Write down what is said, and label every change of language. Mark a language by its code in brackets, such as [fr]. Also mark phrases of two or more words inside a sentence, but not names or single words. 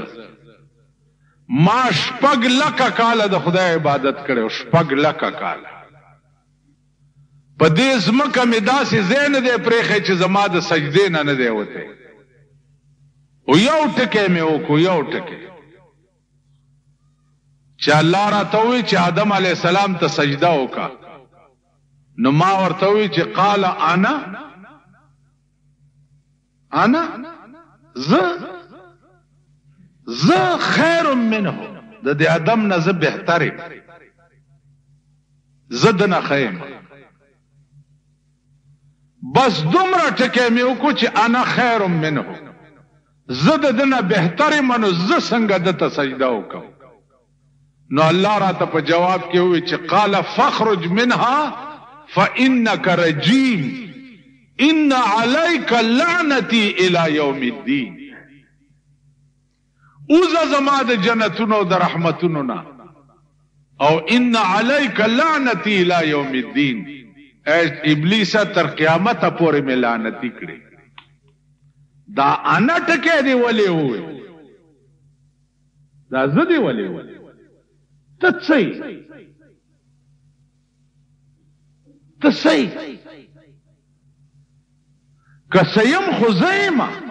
[ps] ما 6 لکه کاله د خدای عبادت کړی، 6 لکه کاله په دې ځمکه مې داسې ځای نه دی پرېښی چې زما د سجدې نه دی وتی. او یو ټکی مې وکړو، یو ټکی چې الله راته وی چې آدم [ar] علیه السلام [ps] ته سجده وکړه. نو ما ورته وی چې [ar] قال انا [ps] زه [ar] خیر منه، [ps] د دې آدم نه زه بهتر یم، زه دنه ښه یم. بس دومره ټکی مې وکړو چې [ar] انا خیر منه، [ps] زه د ده نه بهتر یم، نو زه څنګه ده ته سجده وکړم. نو الله راته په جواب کې ووی چې [ar] قال فاخرج منها فانك رجيم ان عليك لعنتي الى يوم الدين. [ps] اوزه زما د جنتونو د رحمتونو نه، او [ar] ان عليك لعنتي الى يوم الدين، [ps] ابلیسه تر قیامته پورې مې لعنتي کړې. دا انا ټکی دی ولې ووی، دا زه دی ولې ووی، ته څه که څه یم خو زه یمه.